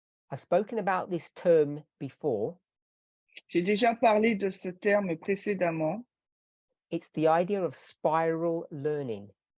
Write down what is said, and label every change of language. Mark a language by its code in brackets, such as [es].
[en] I've spoken about this term before. [fr] J'ai déjà parlé de ce terme précédemment. [en] It's the idea of spiral learning.